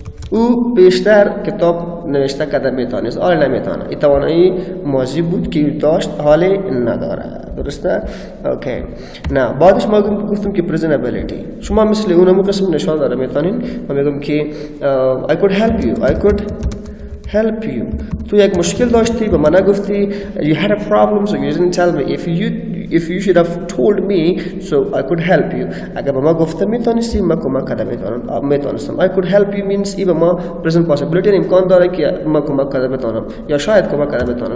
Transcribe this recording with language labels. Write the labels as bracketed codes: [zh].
[fa] او بیشتر کتاب نوشته کرده میتونست حالی نمیتونه. این توانایی ماضی بود که داشت حالی نداره. درسته؟ اوکی. نه بعدش ما گفتیم که present ability شما مثل اونم قسم نشان داده میتونین. [en] ما میگم که I could help you. I could help you. [fa] تو یک مشکل داشتی و من نگفتی [en] you had a problem so you didn't tell me. If you should have told me so I could help you. [fa] اگر ما گفته میتونستی من کمک کرده میتونستم. [en] I could help you means [fa] ای به ما present possibility امکان داره که ما کمک کرده میتونم یا شاید کمک کرده میتونم.